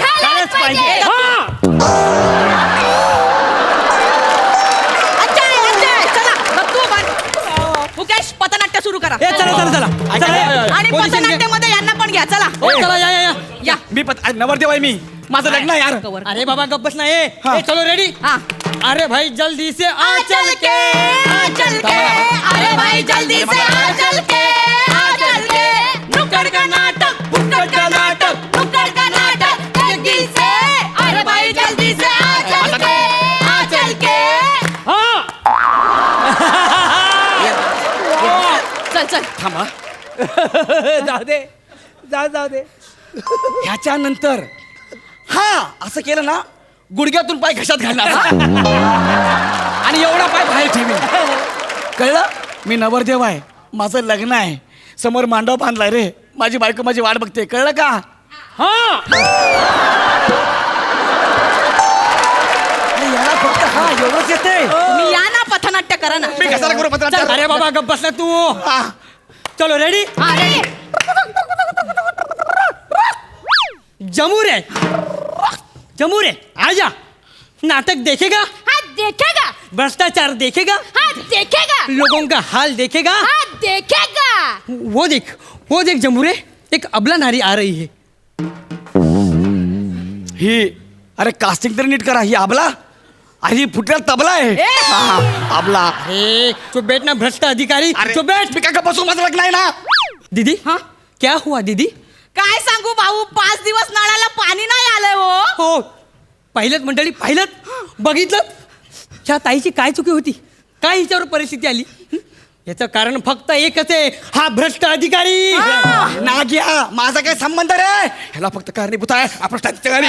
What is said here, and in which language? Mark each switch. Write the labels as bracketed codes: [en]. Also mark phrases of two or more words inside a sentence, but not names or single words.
[mr] झाल्याच पाहिजे. अच्छा आहे, अच्छा आहे. चला, बघतो आपण. मुकेश, पथनाट्य सुरू करा. आणि पथनाट्यामध्ये यांना पण घ्या. चला या. मी नवरदेव आहे मी. माझं लग्न आहे यार. कवर. अरे बाबा गप्प बस नाही. हा. [hi] चलो रेडी. [mr] हा. [hi] अरे भाई जल्दी से आ चल के, आ चल के, अरे भाई जल्दी से आ चल के, आ चल के, नुक्कड़ का नाटक, फुक्कड़ का नाटक, नुक्कड़ का नाटक, जल्दी से, अरे भाई जल्दी से आ चल के, आ चल के. चल चल. [mr] थांबा. जाऊ दे, जाऊ दे. ह्याच्यानंतर हा असं केलं ना, गुडघ्यातून पाय घशात घालणार. आणि एवढा पाय बाहेर ठेवीन. कळलं? मी नवरदेव आहे. माझं लग्न आहे. समोर मांडव बांधलाय रे. माझी बायको माझी वाट बघते. कळलं का? अरे याला फक्त हा एवढंच येते. तुम्ही या ना, पथनाट्य करा ना. मी कशाला करू पत्रात? अरे बाबा गप्प बस ना तू. हा. [hi] चलो रेडी. [mr] हा, रेडी. [hi] जमूरे आजा. नाटक देखेगा, हा देखेगा, भ्रष्टाचार देखेगा, हा देखेगा, लोगों का हाल देखेगा. हा देखेगा. वो देख जमूरे, एक अबला नारी आ रही है. [mr] ही अरे कास्टिंग तर नीट करा. ही आबला. अरे ही फुटलेला तबला आहे. हा, आबला. [hi] अरे चुप बैठ ना भ्रष्ट अधिकारी. अरे चुप बैठ. [mr] मी काय बसून माझं लग्न आहे ना. [hi] दीदी हाँ? क्या हुआ दीदी? [mr] काय सांगू भाऊ, 5 दिवस नळाला पाणी नाही आलंय हो. हो पाहिलं मंडळी, पाहिलं, बघितलं ह्या ताईची काय चुकी होती, काय हिच्यावर परिस्थिती आली. याचं कारण फक्त एकच आहे, हा भ्रष्ट अधिकारी. नाग्या, माझा काय संबंध रे? ह्याला फक्त कारणीभूत आहे आपण त्यांच्या घरी.